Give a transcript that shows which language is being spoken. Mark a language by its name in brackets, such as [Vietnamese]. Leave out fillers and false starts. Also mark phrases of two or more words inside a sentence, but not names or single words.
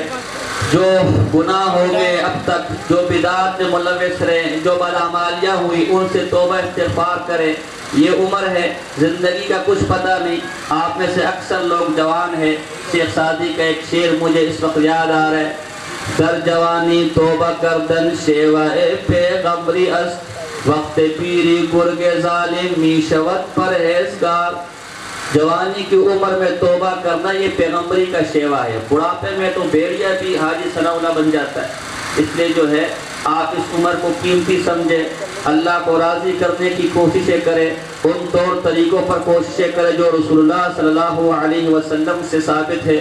[Urdu] جو گناہ ہو گئے اب تک، جو بدعات میں ملوث رہے، جو بدعمالیاں ہوئی، ان سے توبہ استغفار کرے۔ یہ عمر ہے، زندگی کا کچھ پتہ نہیں۔ آپ میں سے اکثر لوگ جوان ہیں، شیخ سعدی کا ایک شعر مجھے اس وقت یاد آ رہا ہے، [Persian] در جوانی توبہ کردن شیوہ پیغمبری است، وقت پیری گرگ ظالم میشوت پرہیزگار. [Urdu] جوانی کی عمر میں توبہ کرنا یہ پیغمبری کا شیوا ہے. بڑھاپے میں تو بھیڑیا بھی حاجی ثناء اللہ بن جاتا ہے. اس لیے جو ہے آپ اس عمر کو قیمتی سمجھیں, اللہ کو راضی کرنے کی کوششیں کریں, ان طور طریقوں پر کوششیں کریں جو رسول اللہ صلی اللہ علیہ وسلم سے ثابت ہے.